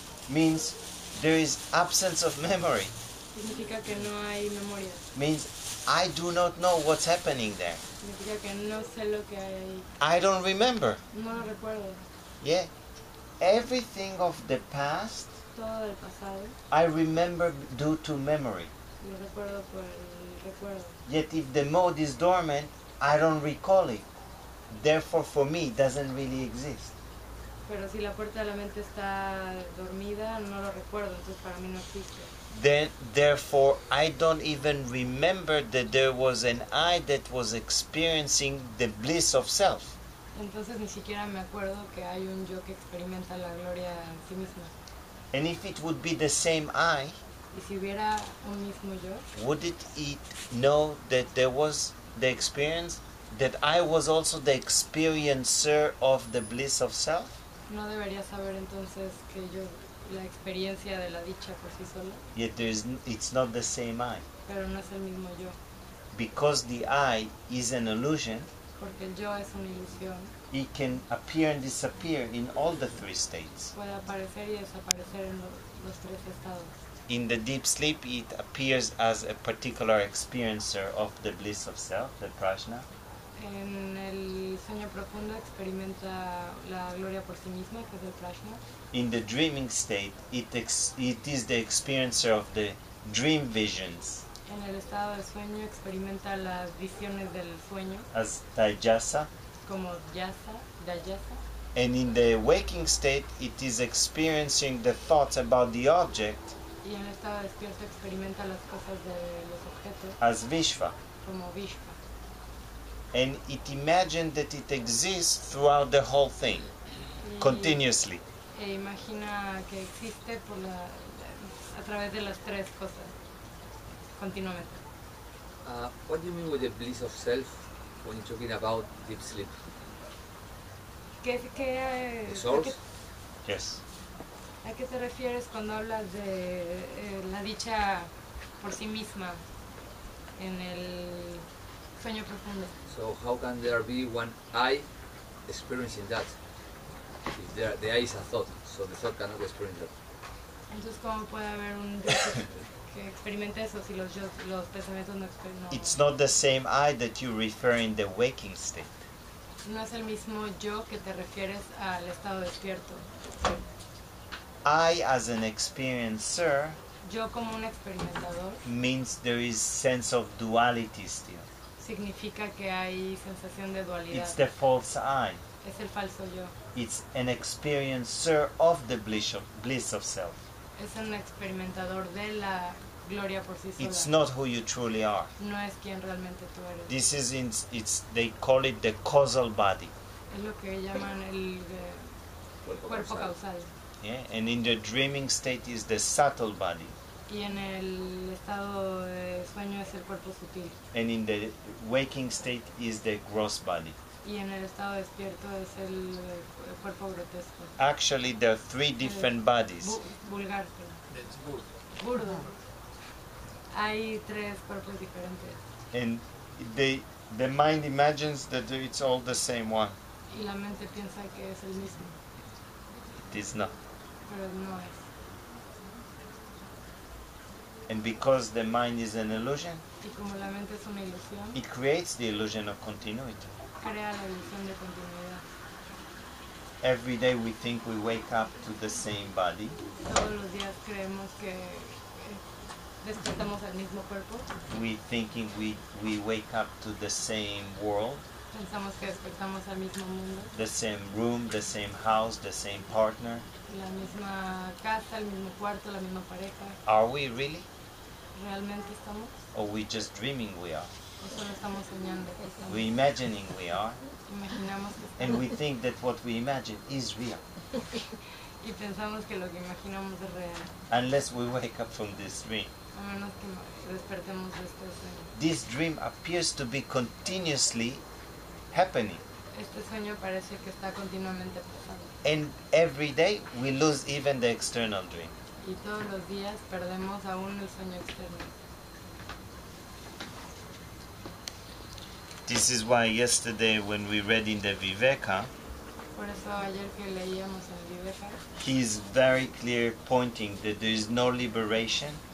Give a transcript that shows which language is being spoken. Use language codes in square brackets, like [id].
[en] Means there is absence of memory. [es] Significa que no hay memoria. [en] Means I do not know what's happening there. [es] Significa que no sé lo que hay ahí. [en] I don't remember. [es] No lo recuerdo. [en] Yeah. Everything of the past [es] Todo del pasado [en] I remember due to memory. [es] lo recuerdo por el recuerdo. [en] Yet if the mode is dormant, I don't recall it. Therefore for me it doesn't really exist. [es] Pero si la puerta de la mente está dormida, no lo recuerdo, entonces para mí no existe. [en] Therefore I don't even remember that there was an I that was experiencing the bliss of self. [es] Entonces ni siquiera me acuerdo que hay un yo que experimenta la gloria en sí misma. [en] And if it would be the same I, [es] Y si hubiera un mismo yo, [en] would it know that there was the experience, that I was also the experiencer of the bliss of self? [es] no debería saber entonces que yo, la experiencia de la dicha por sí sola, [en] Yet it's not the same I. [es] pero no es el mismo yo. [en] Because the I is an illusion, [es] Porque el yo es una ilusión, [en] it can appear and disappear in all the three states. [es] puede aparecer y desaparecer en los tres estados. [en] In the deep sleep, it appears as a particular experiencer of the bliss of self, the prajna. [es] En el sueño profundo experimenta la gloria por sí misma, que es el prajna. [en] In the dreaming state, it is the experiencer of the dream visions [es] En el estado de sueño experimenta las visiones del sueño, [en] as dayasa. [es] como dayasa. [en] And in the waking state, it is experiencing the thoughts about the object [es] Y en el estado despierto experimenta las cosas de los objetos [en] as Vishva. [es] como Vishva. [en] And it imagined that it exists throughout the whole thing, continuously. [es] E imagina que existe a través de las tres cosas, continuamente. [en] What do you mean with the bliss of self when you're talking about deep sleep? The source? Yes. [es] ¿A qué te refieres cuando hablas de la dicha por sí misma en el sueño profundo? [en] So how can there be one I experiencing that? If the I is a thought, so the thought cannot experience that. [es] Entonces, ¿cómo puede haber un yo que experimente eso si los pensamientos no experimentan? [en] It's not the same I that you refer in the waking state. [es] No es el mismo yo que te refieres al estado despierto. [en] I as an experiencer [es] Yo como un experimentador [en] means there is sense of duality still. [es] significa que hay sensación de dualidad. [en] It's the false I. [es] Es el falso yo. [en] It's an experiencer of the bliss of self. [es] Es un experimentador de la gloria por sí sola. [en] It's not who you truly are. [es] No es quien realmente tú eres. [en] This is they call it the causal body. [es] Es lo que llaman el cuerpo causal. [en] Yeah? And in the dreaming state is the subtle body. [es] Y en el estado de sueño es el cuerpo sutil. [en] And in the waking state is the gross body. [es] Y en el estado despierto es el cuerpo grotesco. [en] Actually, there are three different bodies. [es] Vulgar. Burdo. Hay tres cuerpos diferentes. [en] And the mind imagines that it's all the same one. [es] Y la mente piensa que es el mismo. [en] It is not. [es] Pero no es. [en] And because the mind is an illusion, [es] Y como la mente es una ilusión, [en] it creates the illusion of continuity. [es] crea la ilusión de continuidad. [en] Every day we think we wake up to the same body, [es] Todos los días creemos que despertamos al mismo cuerpo. [en] we thinking we wake up to the same world, [es] Pensamos que despertamos al mismo mundo. [en] the same room, the same house, the same partner. [es] La misma casa, el mismo cuarto, la misma pareja. [en] Are we really? [es] ¿Realmente estamos? [en] Or we just dreaming we are? [es] ¿O solo estamos soñando que estamos? [en] We imagining we are, [es] Imaginamos que [en] and [es] estamos. [en] we think that what we imagine is real, [es] Y pensamos que lo que imaginamos es real. [en] unless we wake up from this dream. [es] A menos que despertemos de este sueño. [en] This dream appears to be continuously happening, [es] Este sueño parece que está continuamente pasando. [en] and every day we lose even the external dream. [es] Y todos los días perdemos aún el sueño externo. [en] This is why yesterday when we read in the Viveka, [es] Por eso ayer que leíamos en Viveka, [en] he is very clear pointing that there is no liberation